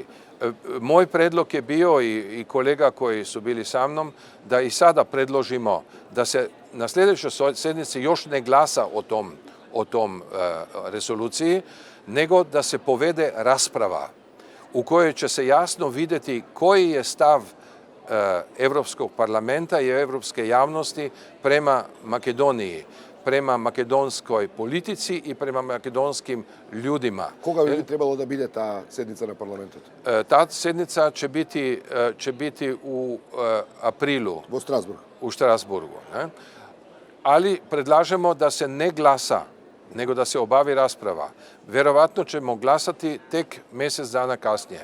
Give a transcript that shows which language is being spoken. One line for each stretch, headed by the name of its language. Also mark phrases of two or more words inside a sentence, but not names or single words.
Croatian: Moj predlog je bio i kolega koji su bili sa mnom da i sada predložimo da se na sljedećoj sednici još ne glasa o tom rezoluciji, nego da se povede rasprava u kojoj će se jasno vidjeti koji je stav Evropskog parlamenta i evropske javnosti prema Makedoniji, prema makedonskoj politici i prema makedonskim ljudima.
Macedonian: Кога би требало да биде таа седница на парламентот?
Croatian: Ta sednica će biti u aprilu
Macedonian: Во Страсбург.
Croatian: u Štrasburgu. Ne? Ali predlažemo da se ne glasa, nego da se obavi rasprava. Verovatno ćemo glasati tek mjesec dana kasnije.